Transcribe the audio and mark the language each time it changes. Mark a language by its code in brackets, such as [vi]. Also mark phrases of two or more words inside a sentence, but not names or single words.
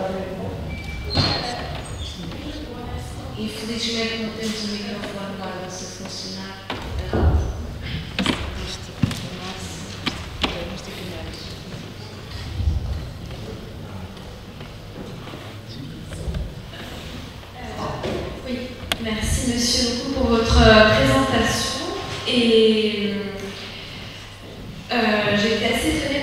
[pt] Infelizmente não temos o microfone lá a funcionar. [fr] Oui, merci monsieur beaucoup pour votre présentation et j'ai été assez étonnée